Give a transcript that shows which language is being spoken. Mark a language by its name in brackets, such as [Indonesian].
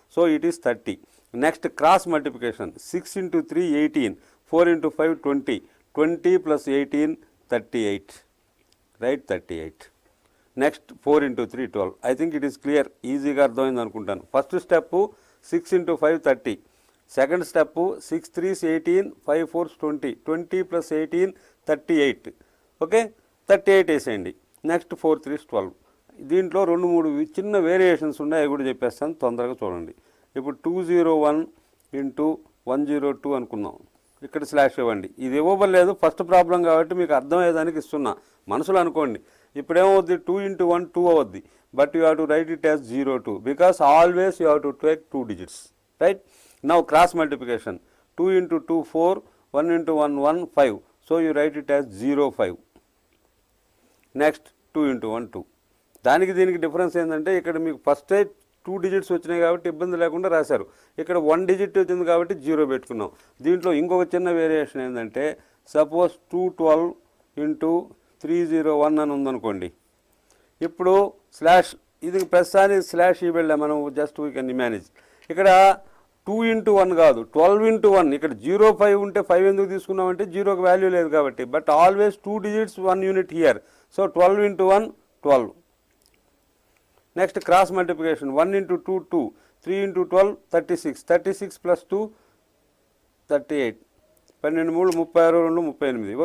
[English] So it is 30. Next cross multiplication. 6 into 3 18, 4 into 5 20, 20 plus 18 38, right? 38. Next 4 into 3 12. I think it is clear, [Telugu] ఈజీగా అర్థమైంది అనుకుంటాను. [English] First step 6 into 5 30. Second step 6 3s 18, 5 4s 20, 20 plus 18 38. Okay, 38 [Telugu] వేసేయండి. [English] Next 4 3s 12. [Telugu] దీంట్లో 2-3 చిన్న variations ఉన్నాయి, అవి కూడా చెప్పేస్తాను, తొందరగా చూడండి. ఇప్పుడు 201 into 102 అనుకుందాం. ఇక్కడ స్లాష్ ఇవ్వండి. ఇది ఇవ్వబడలేదు, ఫస్ట్ ప్రాబ్లం కాబట్టి మీకు అర్థమయ్యేదానికి ఇస్తున్నా, మనసులో అనుకోండి. ఇప్పుడు ఏమవుద్ది, [English] 2 into 1 2 [Telugu] అవుద్ది, [English] But you have to write it as 02 because always you have to take 2 digits, right? Now cross multiplication. 2 into 2 4, 1 into 1 1 5, so you write it as 05. [Telugu] Next 2 into 1 2. దానికి దీనికి డిఫరెన్స్ ఏంటంటే ఇక్కడ మీకు ఫస్టే 2 digits వచ్చినాయి కాబట్టి ఇబ్బంది లేకుండా రాశారు. ఇక్కడ 1 digit వచ్చింది కాబట్టి 0 పెట్టుకున్నాం. దీంట్లో ఇంకొక చిన్న వేరియేషన్ ఏంటంటే సపోజ్ 212 into 301 అని ఉందనుకోండి. ఇప్పుడు స్లాష్, ఇది ప్రస్తుతానికి స్లాష్ ఇవ్వలే మనం, [English] Just we can imagine. [Telugu] ఇక్కడ 2 into 1 కాదు, 12 into 1. ఇక్కడ 05 ఉంటే 5 ఎందుకు తీసుకున్నామంటే 0కి వాల్యూ లేదు కాబట్టి, [English] But always 2 digits 1 unit here. So 12 into 1 12. Next cross multiplication. 1 into 2 2, 3 into 12 36, 36 plus 2 38, 12 3 36 2 38.